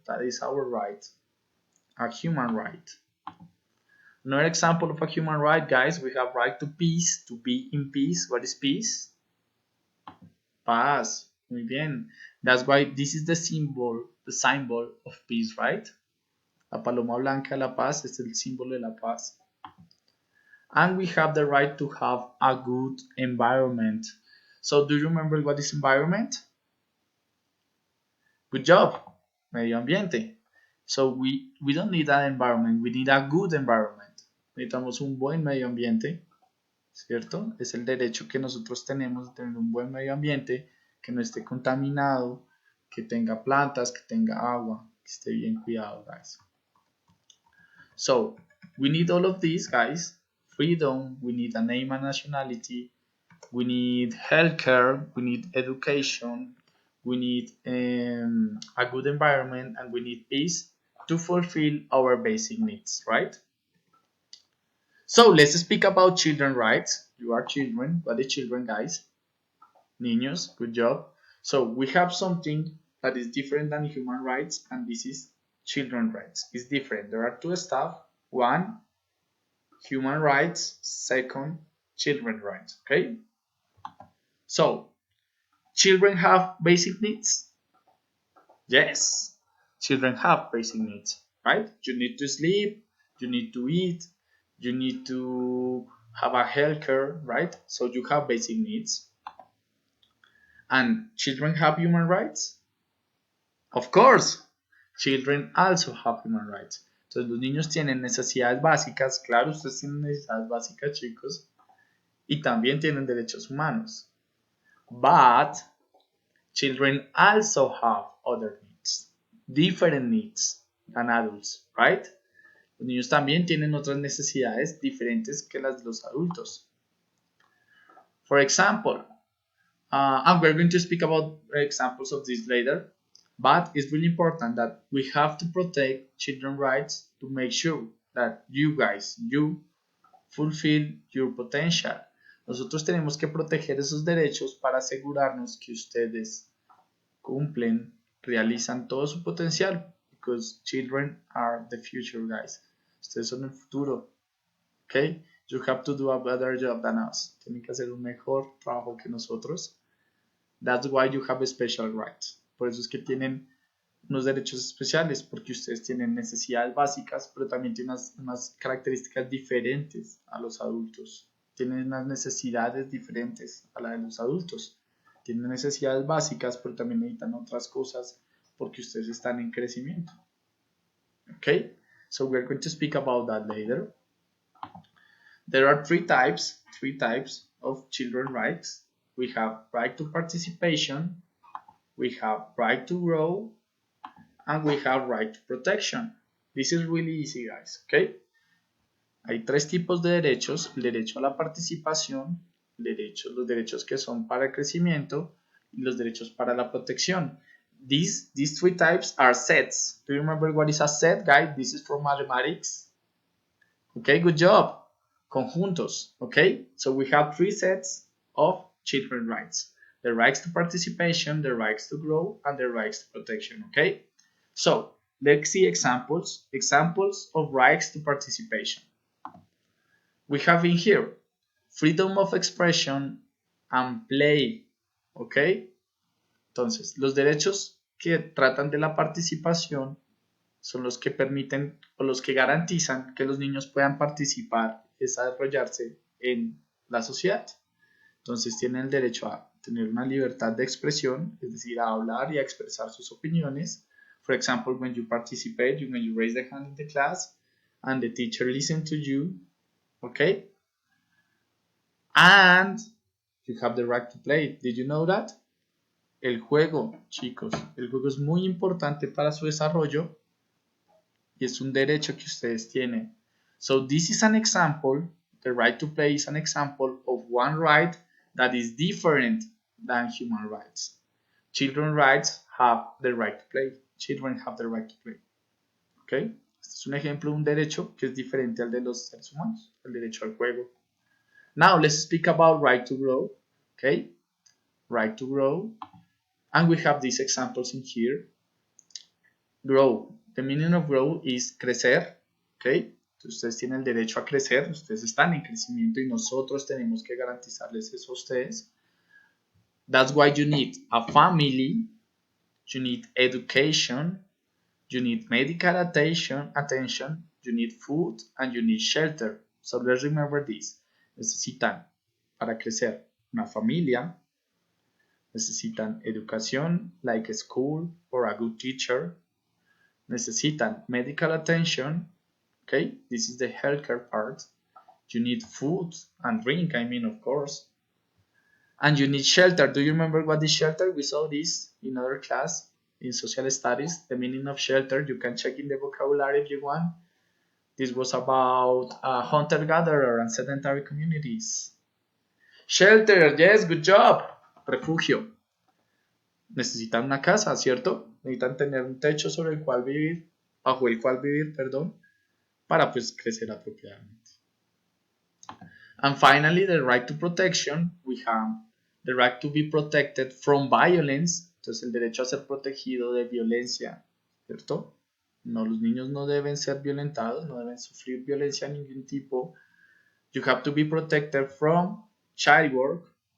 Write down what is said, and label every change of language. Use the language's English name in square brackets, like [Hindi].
[English] That is our right, a human right. Another example of a human right, guys, we have right to peace, to be in peace. What is peace? [Spanish] Paz. Muy bien. [English] That's why this is the symbol of peace, right? [Spanish] La paloma blanca, la paz, es el símbolo de la paz. [English] And we have the right to have a good environment. So do you remember what is environment? Good job. [Spanish] Medio ambiente. [English] So we don't need an environment, we need a good environment. [Spanish] Necesitamos un buen medio ambiente, ¿cierto? Es el derecho que nosotros tenemos de tener un buen medio ambiente, que no esté contaminado, que tenga plantas, que tenga agua, que esté bien cuidado, guys. [English] So, we need all of these, guys. Freedom, we need a name and nationality, we need healthcare, we need education, we need a good environment, and we need peace to fulfill our basic needs, right? So let's speak about children rights. You are children. What is children, guys? Niños, good job. So we have something that is different than human rights, and this is children rights. It's different. There are two stuff. One, human rights. Second, children rights. Okay. So children have basic needs. Yes, children have basic needs, right? You need to sleep. You need to eat. You need to have a healthcare, right? So you have basic needs. And children have human rights? Of course, children also have human rights. [Spanish] Entonces los niños tienen necesidades básicas, claro, ustedes tienen necesidades básicas, chicos, y también tienen derechos humanos. [English] But children also have other needs, different needs than adults, right? [Spanish] Los niños también tienen otras necesidades diferentes que las de los adultos. [English] For example, and we're going to speak about examples of this later, but it's really important that we have to protect children's rights to make sure that you guys, you fulfill your potential. [Spanish] Nosotros tenemos que proteger esos derechos para asegurarnos que ustedes cumplen, realizan todo su potencial, [English] because children are the future, guys. [Spanish] Ustedes son el futuro, okay? [English] You have to do a better job than us. [Spanish] Tienen que hacer un mejor trabajo que nosotros. [English] That's why you have special rights. [Spanish] Por eso es que tienen unos derechos especiales, porque ustedes tienen necesidades básicas, pero también tienen unas características diferentes a los adultos. Tienen unas necesidades diferentes a las de los adultos. Tienen necesidades básicas, pero también necesitan otras cosas porque ustedes están en crecimiento. Okay? [English] So we're going to speak about that later. There are three types of children's rights. We have right to participation, we have right to grow, and we have right to protection. This is really easy, guys, okay? [Spanish] Hay tres tipos de derechos: el derecho a la participación, los derechos que son para el crecimiento y los derechos para la protección. [English] These three types are sets. Do you remember what is a set, guys? This is from mathematics. Okay, good job. Conjuntos, okay? So we have three sets of children's rights: the rights to participation, the rights to grow, and the rights to protection, okay? So let's see examples of rights to participation. We have in here freedom of expression and play, okay? [Spanish] Entonces, los derechos que tratan de la participación son los que permiten o los que garantizan que los niños puedan participar y desarrollarse en la sociedad. Entonces tienen el derecho a tener una libertad de expresión, es decir, a hablar y a expresar sus opiniones. [English] For example, when you participate, when you raise the hand in the class and the teacher listens to you, okay? And you have the right to play. Did you know that? [Spanish] El juego, chicos, el juego es muy importante para su desarrollo y es un derecho que ustedes tienen. [English] So this is an example, the right to play is an example of one right that is different than human rights. children rights have the right to play. Children have the right to play. ¿Ok? [Spanish] Este es un ejemplo de un derecho que es diferente al de los seres humanos, el derecho al juego. [English] Now let's speak about right to grow. ¿Ok? Right to grow. And we have these examples in here. Grow. The meaning of grow is crecer. ¿Ok? [Spanish] Ustedes tienen el derecho a crecer, ustedes están en crecimiento y nosotros tenemos que garantizarles eso a ustedes. [English] That's why you need a family, you need education, you need medical attention, you need food, and you need shelter. So let's remember this. [Spanish] Necesitan, para crecer, una familia, necesitan educación, [English] like a school or a good teacher, necesitan medical attention, okay, this is the healthcare part. You need food and drink, I mean, of course. And you need shelter. Do you remember what is shelter? We saw this in other class in social studies. The meaning of shelter, you can check in the vocabulary if you want. This was about hunter-gatherer and sedentary communities. Shelter, yes, good job. Refugio. [Spanish] Necesitan una casa, ¿cierto? Necesitan tener un techo sobre el cual vivir, bajo el cual vivir, perdón, para pues crecer apropiadamente. [English] And finally, the right to protection. We have the right to be protected from violence. [Spanish] Entonces, el derecho a ser protegido de violencia, ¿cierto? No, los niños no deben ser violentados, no deben sufrir violencia de ningún tipo. [English] You have to be protected from child work.